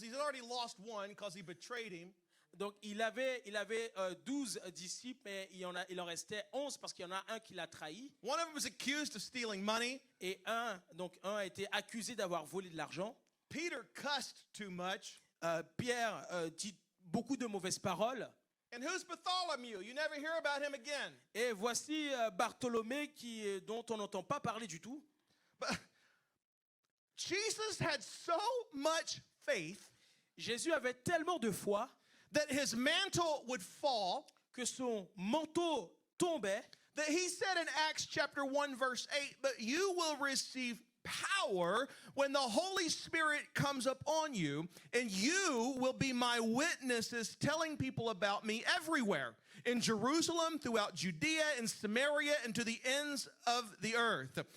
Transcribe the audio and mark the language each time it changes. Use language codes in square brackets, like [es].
[en] He's already lost one because he betrayed him. [fr] Donc il avait 12 disciples, mais il en restait 11 parce qu'il y en a un qui l'a trahi. [en] One of them was accused of stealing money. [fr] Et un a été accusé d'avoir volé de l'argent. [en] Peter cussed too much. [fr] Pierre dit beaucoup de mauvaises paroles. [en] And who's Bartholomew? You never hear about him again. [fr] Et voici Bartholomé dont on n'entend pas parler du tout. [en] But Jesus had so much faith [fr] Jésus avait tellement de foi [en] that his mantle would fall, [fr] que son manteau tombait, [en] that he said in Acts chapter 1 verse 8, "But you will receive power when the Holy Spirit comes up on you, and you will be my witnesses, telling people about me everywhere, in Jerusalem, throughout Judea and Samaria, and to the ends of the earth."